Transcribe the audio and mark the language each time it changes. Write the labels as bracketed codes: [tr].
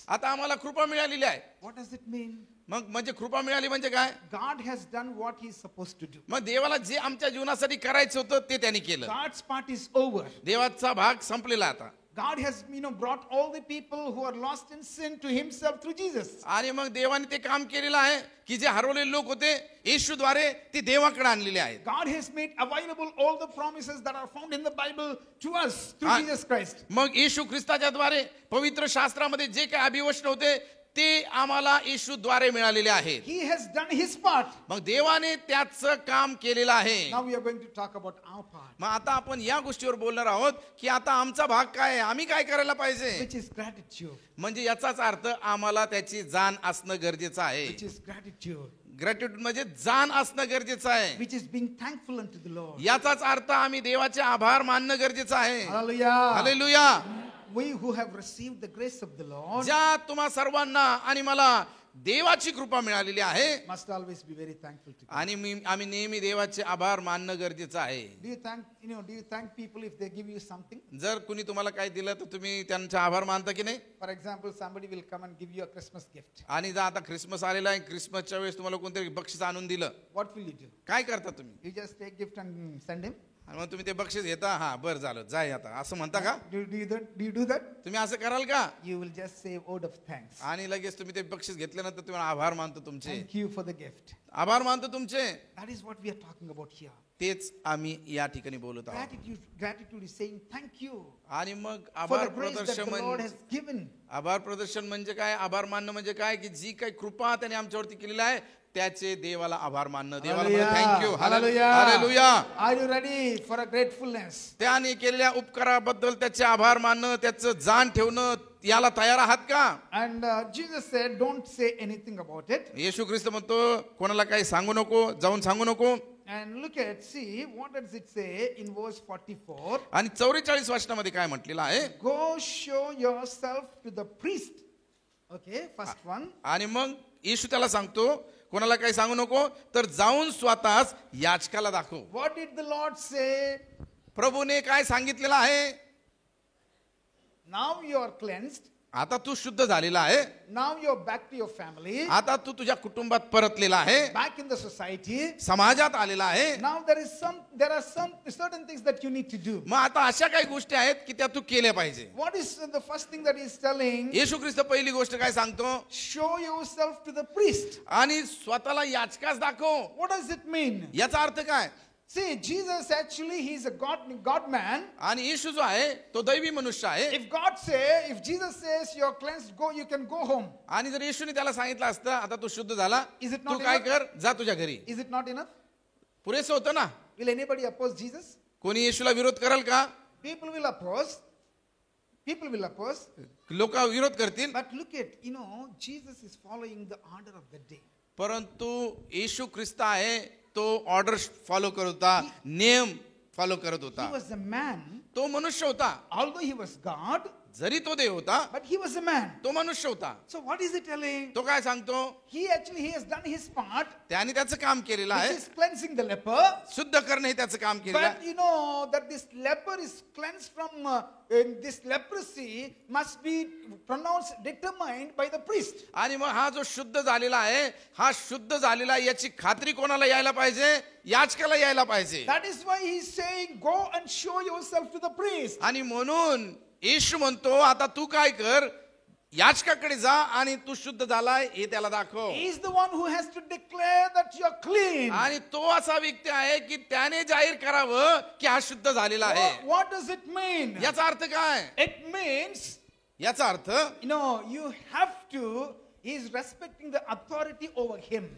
[mr] आता आम्हाला कृपा मिळालेली आहे [en] What does it mean? [mr] मग म्हणजे कृपा मिळाली म्हणजे काय [en] God has done what He is supposed to do. [mr] मग देवाला जे आमच्या जीवनासाठी करायचं होतं ते त्यांनी केलं [en] God's part is over. [mr] देवाचा भाग संपलेला आता [en] God has, brought all the people who are lost in sin to Himself through Jesus. [mr] आणि मग देवाने ते काम केलेलं आहे की जे हरवलेले लोक होते येशूद्वारे ते देवाकडे आणलेले आहेत [en] God has made available all the promises that are found in the Bible to us through Ah. Jesus Christ. [mr] मग येशू ख्रिस्ताच्या द्वारे पवित्र शास्त्रामध्ये जे काही अभिवचन होते ते आम्हाला येशूद्वारे मिळालेले आहेत [en] He has done His part. [mr] मग देवाने त्याचं काम केलेलं आहे [en] Now we are going to talk about our part, [mr] मग आता आपण या गोष्टीवर बोलणार आहोत की आता आमचा भाग काय आहे आम्ही काय करायला पाहिजे [en] which is gratitude. [mr] म्हणजे याचाच अर्थ आम्हाला त्याची जाण असणं गरजेचं आहे [en] Which is gratitude. [mr] ग्रॅटिट्यूड म्हणजे जाण असणं गरजेचं आहे [en] Which is being thankful unto the Lord. [mr] याचाच अर्थ आम्ही देवाचे आभार मानणं गरजेचं आहे [en] Hallelujah. [mr] Hallelujah [en] We who have received the grace of the Lord [mr] ज्या तुम्हा सर्वांना आणि मला देवाची कृपा मिळालेली आहे [en] must always be very thankful to God. [mr] आणि आम्ही नेहमी देवाचे आभार मानणं गरजेचं आहे [en] Do you thank people if they give you something? [mr] जर कुणी तुम्हाला काय दिलं तर तुम्ही त्यांचे आभार मानता की नाही [en] For example, somebody will come and give you a Christmas gift. [mr] आणि जर आता ख्रिसमस आलेला आहे ख्रिसमसच्या वेळेस तुम्हाला कोणतरी बक्षीस आणून दिलं [en] What will you do? [mr] काय करता तुम्ही [en] You just take gift and send him? [mr] आणि मग तुम्ही ते बक्षीस घेता हा बरं झालं जाय आता असं म्हणता का [en] Do you do that? [mr] तुम्ही असं कराल का [en] You will just say a word of thanks. [mr] आणि लगेच तुम्ही ते बक्षीस घेतल्यानंतर तुम्हाला आभार मानतो तुमचे [en] Thank you for the gift. [mr] आभार मानतो तुमचे [en] That is what we are talking about here. [mr] तेच आम्ही या ठिकाणी बोलत आहोत [en] Gratitude is saying thank you [mr] आणि मग [en] for [mr] आभार [en] the grace that [mr] प्रदर्शन [en] the Lord [mr] म्हणजे [en] has given. [mr] आभार प्रदर्शन म्हणजे काय आभार मानणं म्हणजे काय की जी काही कृपा त्याने आमच्यावरती केलेली आहे त्याचे देवाला आभार मानणं देवाला thank you [en] Hallelujah. [mr] Hallelujah [en] Are you ready for a gratefulness? [mr] त्याने केलेल्या उपकाराबद्दल त्याचे आभार मानणं त्याचं जाण ठेवणं याला तयार आहात का [en] And Jesus said, don't say anything about it. [mr] येशू ख्रिस्त म्हणतो कोणाला काही सांगू नको जाऊन सांगू नको [en] And see, what does it say in verse 44? [mr] आणि 44 वचनामध्ये काय म्हटलेलं आहे [en] Go show yourself to the priest. Okay, first one. [mr] आणि मग येशू त्याला सांगतो कोणाला काही सांगू नको तर जाऊन स्वतःच याचकाला दाखव [en] What did the Lord say? [mr] प्रभूने काय सांगितलेलं आहे [en] Now you are cleansed. [mr] आता तू शुद्ध झालेला आहे [en] Now you're back to your family. [mr] आता तू तुझ्या कुटुंबात परतलेला आहे [en] Back in the society. [mr] समाजात आलेला आहे [en] Now there are some certain things that you need to do. [mr] मग आता अशा काही गोष्टी आहेत की त्या तू केल्या पाहिजे [en] What is the first thing that he's telling? [mr] येशू ख्रिस्त पहिली गोष्ट काय सांगतो [en] Show yourself to the priest. [mr] आणि स्वतःला याचकास दाखव [en] What does it mean? [mr] याचा अर्थ काय [en] See, Jesus actually, he's a God man. [mr] आणि येशू जो आहे तो दैवी मनुष्य आहे. [en] If Jesus says you're cleansed, go, you can go home. [mr] आणि जर येशूने त्याला सांगितलं असतं आता तू शुद्ध झाला, [en] Is it [mr] तू [en] not [mr] काय [en] enough? [mr] कर, जा तुझ्या घरी, [en] Is it not enough? [mr] पुरेसं होतं ना. [en] Will anybody oppose Jesus? [mr] कोणी येशूला विरोध करेल का? [en] People will oppose. People will oppose. [mr] लोक विरोध करतील. [en] But look at, Jesus is following the order of the day. [mr] परंतु येशू ख्रिस्त आहे तो ऑर्डर फॉलो करत होता, नियम फॉलो करत होता. [en] He was a man, [mr] तो मनुष्य होता, [en] although he was God, [mr] जरी तो देव होता, [en] but he was a man. [mr] तो मनुष्य होता. [en] So what is it telling? [mr] तो काय सांगतो? [en] He has done his part, [mr] त्याने त्याचं काम केलेलं [en] which [mr] आहे, [en] is cleansing the leper. [mr] शुद्ध करणे हे त्याचं काम केलेलं [en] But [mr] आहे. [en] you know that this leper is cleansed from this leprosy must be determined by the priest. [mr] आणि मग हा जो शुद्ध झालेला आहे, हा शुद्ध झालेला आहे याची खात्री कोणाला यायला पाहिजे? याजकाला यायला पाहिजे. [en] That is why he is saying, go and show yourself to the priest. [mr] आणि म्हणून येशू म्हणतो आता तू काय कर, याजकाकडे जा आणि तू शुद्ध झालाय हे त्याला दाखव. [en] He is the one who has to declare that you are clean. [mr] आणि तो असा व्यक्ती आहे की त्याने जाहीर करावं की हा शुद्ध झालेला आहे. [en] What does it mean? [mr] याचा अर्थ काय? [en] It means, [mr] याचा अर्थ [en] you have to, he is respecting the authority over him.